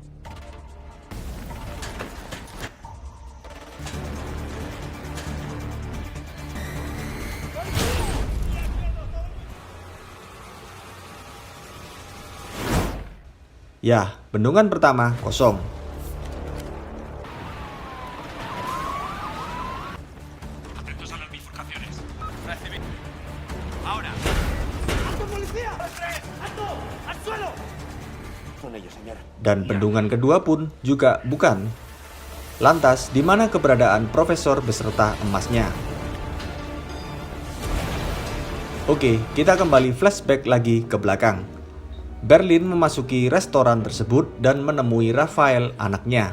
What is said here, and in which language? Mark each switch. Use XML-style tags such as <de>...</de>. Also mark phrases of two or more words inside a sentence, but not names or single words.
<id>Ya, bendungan pertama kosong.</id> <es>Atentos a las bifurcaciones. Ahora. ¡Alto, policía! ¡Alto! ¡Al suelo!</es> <id>Dan bendungan kedua pun juga bukan. Lantas, di mana keberadaan profesor beserta emasnya? Oke, kita kembali flashback lagi ke belakang. Berlin memasuki restoran tersebut dan menemui Rafael, anaknya.</id>